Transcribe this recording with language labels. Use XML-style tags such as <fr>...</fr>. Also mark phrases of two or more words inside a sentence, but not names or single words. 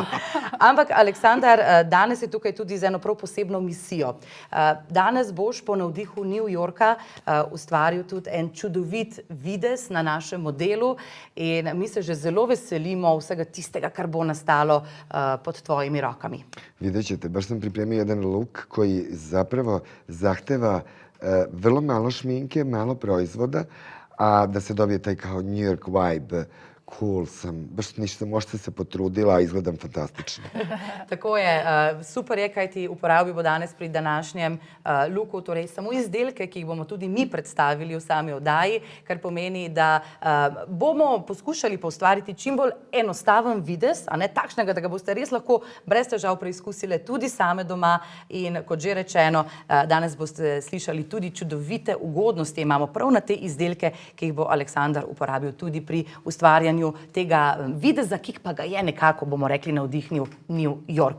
<sl>Ampak, Aleksandar, danes je tukaj tudi z eno prav posebno misijo. Danes boš po navdihu New Yorka ustvaril tudi en čudovit videz na našem modelu in mi se že zelo veselimo vsega tistega, kar bo nastalo pod tvojimi rokami.</sl> <sr>Vidjet ćete, baš sam pripremio jedan look koji zapravo zahteva vrlo malo šminke, malo proizvoda, a da se dobije taj kao New York vibe. Cool sam, baš ništa, možda se potrudila, a izgledam fantastično.</sr> <sl>Tako je, super je, kaj ti uporabil bo danes pri današnjem looku, torej samo izdelke, ki jih bomo tudi mi predstavili v sami oddaji, kar pomeni, da bomo poskušali poustvariti čim bolj enostaven videz, a ne takšnega, da ga boste res lahko brez težav preizkusile tudi same doma in kot že rečeno, danes boste slišali tudi čudovite ugodnosti, imamo prav na te izdelke, ki jih bo Aleksandar uporabil tudi pri ustvarjanju tega videza, ki pa ga je nekako, bomo rekli, navdihnil New York.</sl>